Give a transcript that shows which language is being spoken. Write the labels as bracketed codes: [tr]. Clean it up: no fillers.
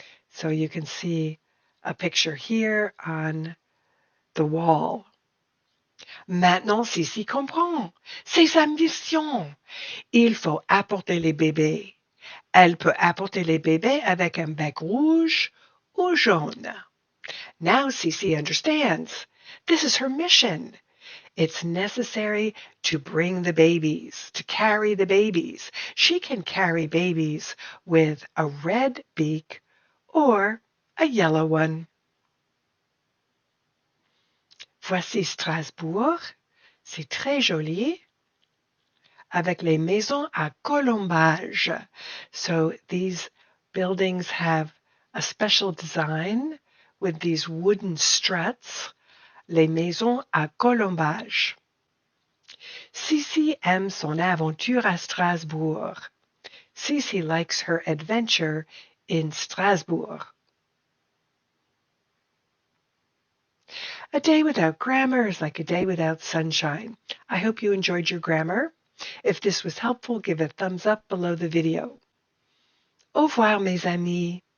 [en] So you can see a picture here on the wall. [fr] Maintenant, Cici comprend. C'est sa mission. Il faut apporter les bébés. Elle peut apporter les bébés avec un bec rouge ou jaune. [en] Now Cici understands. This is her mission. It's necessary to bring the babies, to carry the babies. She can carry babies with a red beak or a yellow one. [fr] Voici Strasbourg. C'est très joli. Avec les maisons à colombage. [en] So these buildings have a special design with these wooden struts [fr] les maisons à colombage. Cici aime son aventure à Strasbourg. [en] Cici likes her adventure in Strasbourg. A day without grammar is like a day without sunshine. I hope you enjoyed your grammar. If this was helpful, give a thumbs up below the video. [fr] Au revoir, mes amis.